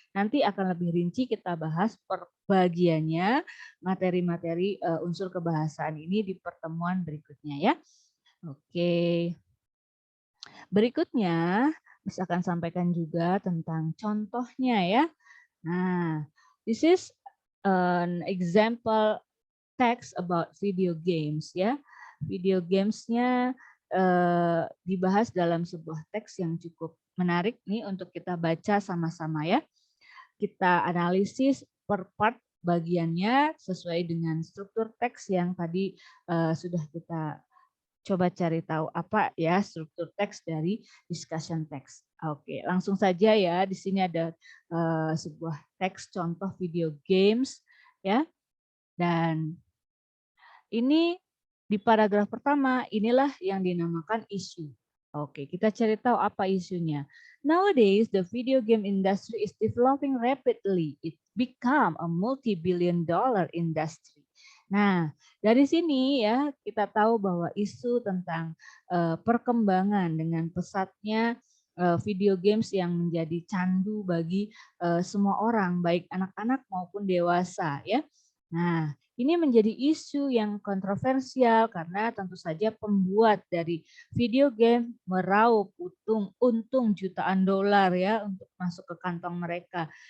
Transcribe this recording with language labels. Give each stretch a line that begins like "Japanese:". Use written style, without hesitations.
Indonesian: Nanti akan lebih rinci kita bahas per bagiannya materi-materi unsur kebahasaan ini di pertemuan berikutnya ya. Oke. Berikutnya, misalkan sampaikan juga tentang contohnya ya.
English: Nah, this is an example text about video games ya.
Indonesian: Video gamesnya dibahas dalam sebuah teks yang cukup menarik nih untuk kita baca sama-sama ya. Kita analisis per part bagiannya sesuai dengan struktur teks yang tadi sudah kita coba cari tahu apa ya struktur teks dari discussion text. Oke, langsung saja ya. Di sini ada sebuah teks contoh video games ya. Dan ini di paragraf pertama inilah yang dinamakan isu. Oke, kita cari tahu apa isunya.
English: Nowadays, the video game industry is developing rapidly. It become a multi-billion-dollar industry.
Indonesian: Nah, dari sini ya kita tahu bahwa isu tentang perkembangan dengan pesatnya video games yang menjadi candu bagi semua orang, baik anak-anak maupun dewasa ya. Nah, ini menjadi isu yang kontroversial karena tentu saja pembuat dari video game meraup untung jutaan dolar ya untuk masuk ke kantong mereka.